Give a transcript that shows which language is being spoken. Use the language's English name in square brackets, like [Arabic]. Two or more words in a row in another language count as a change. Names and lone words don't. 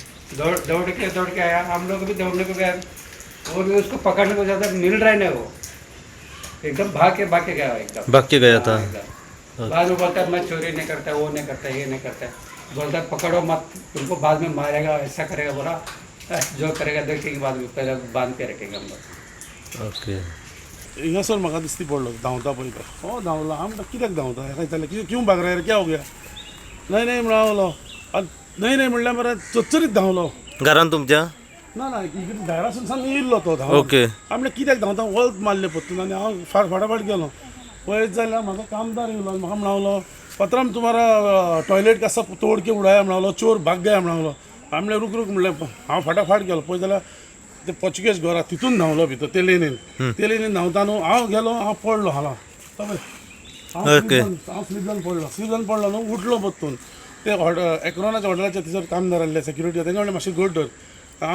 [Hindi] दौड़ के आया हम लोग भी दौड़ने को गया वो भी उसको पकड़ने को ज़्यादा मिल रहा है ना वो एकदम भाग के गया एकदम भाग के गया था हाँ, एकदम। बाद में बोलता है मैं चोरी नहीं करता वो नहीं करता ये नहीं करता बोलता है पकड़ो मत तुमको बाद में मारेगा ऐसा करेगा बोला जो करेगा देखेंगे बाद में पहले बांध के रखेंगे हम लोग ओके [Konkani] हिंगासर म्हाका दिसती पडलो धांवता पळय तो हो धांवलो हांव म्हणटा कित्याक धांवता हेका विचारलें [Hindi] क्यों भाग रहा है क्या हो गया नहीं [Konkani] म्हणलो नहीं म्हणल्यार मरे चच्चरीत धांवलो घरान तुमच्या ना भायरासून सान येयल्लो तो धांवून ओके हांव म्हणलें कित्याक धांवता वळत मारले पत्तून आनी हांव फाटाफाट गेलो पळयत जाल्यार म्हाका कामदार येयलो आनी म्हाका म्हणालो पत्राम [Hindi] तुम्हारा टॉयलेट का सब तोड़ के उड़ाया [Konkani] म्हणालो [Hindi] चोर भाग गया [Konkani] म्हणालो हांव म्हणलें रुक म्हणलें हांव फाटाफाट गेलो पळय जाल्यार ते पोर्चुगेज घरा तितून धांवलो भितर ते लेनीन धांवता न्हू हांव गेलो हांव पडलो हांगा हांव स्लीप जावन पडलो न्हू उठलो पत्तून ते एक्रॉनाच्या हॉटेलाच्या थंयसर कामदार आसले सेक्युरिटी तेंका म्हणलें मातशें घट धर हांव